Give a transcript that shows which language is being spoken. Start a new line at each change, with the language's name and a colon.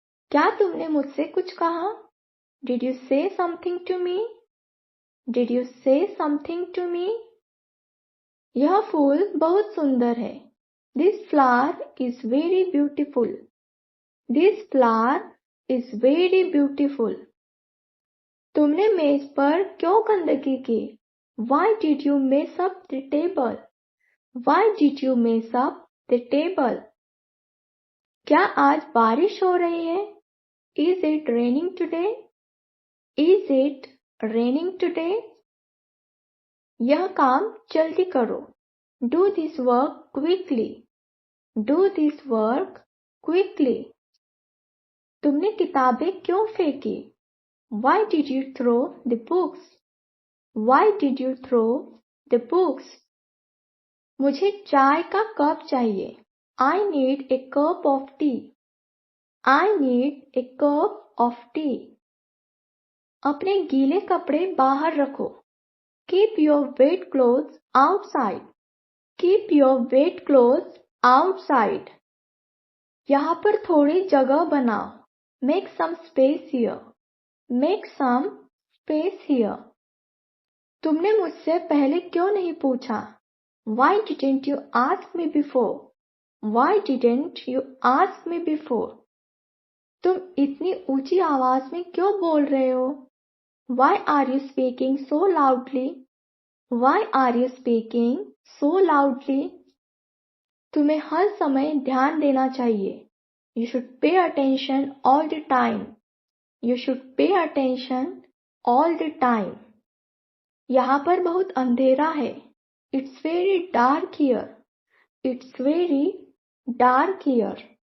Hindi: क्या तुमने मुझसे कुछ कहा?
English: Did you say something to me? Did you say something to me?
Hindi: यह फूल बहुत सुंदर है।
English: This flower is very beautiful. This flower is very beautiful.
Hindi: तुमने मेज पर क्यों गंदगी की?
English: Why did you mess up the table? Why did you mess up the table?
Hindi: क्या आज बारिश हो रही है?
English: Is it raining today? Is it raining today?
Hindi: यह काम जल्दी करो।
English: Do this work quickly. Do this work quickly.
Hindi: तुमने किताबें क्यों फेंकी?
English: Why did you throw the books? Why did you throw the books?
Hindi: मुझे चाय का कप चाहिए।
English: I need a cup of tea. I need a cup of tea.
Hindi: अपने गीले कपड़े बाहर रखो।
English: Keep your wet clothes outside. Keep your wet clothes outside.
Hindi: यहाँ पर थोड़ी जगह बनाओ।
English: Make some space here. Make some space here.
Hindi: तुमने मुझसे पहले क्यों नहीं पूछा?
English: Why didn't you ask me before? Why didn't you ask me before?
Hindi: तुम इतनी ऊंची आवाज में क्यों बोल रहे हो?
English: Why are you speaking so loudly? Why are you speaking so loudly?
Hindi: तुम्हें हर समय ध्यान देना चाहिए।
English: You should pay attention all the time. You should pay attention all the time.
Hindi: यहाँ पर बहुत अंधेरा है।
English: It's very dark here. It's very dark here.